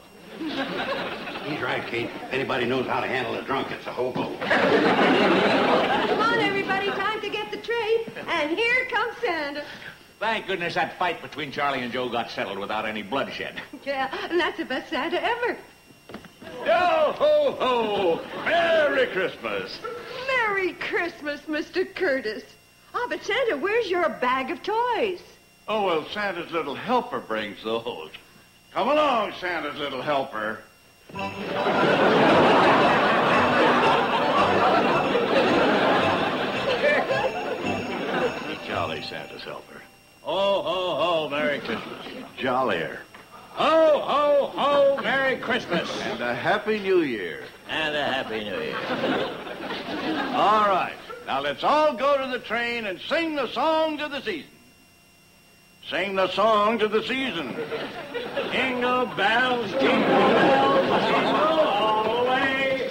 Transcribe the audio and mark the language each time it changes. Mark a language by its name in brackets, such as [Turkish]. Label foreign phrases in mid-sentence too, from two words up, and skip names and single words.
[English] He's right, Kate. If anybody knows how to handle a drunk, it's a hobo. Come on, everybody. Time to get the train. And here comes Santa. Thank goodness that fight between Charley and Joe got settled without any bloodshed. Yeah, and that's the best Santa ever. Yo, ho, ho! Merry Christmas! Merry Christmas, Mr. Curtis. Oh, but Santa, where's your bag of toys? Oh, well, Santa's little helper brings those. Come along, Santa's little helper. Jolly Santa's helper. Ho, ho, ho, Merry Christmas. Jollier. Ho, ho, ho, Merry Christmas. And a Happy New Year. And a Happy New Year. All right. Now let's all go to the train and sing the songs of the season. Sing the songs of the season. Jingle bells, all the way.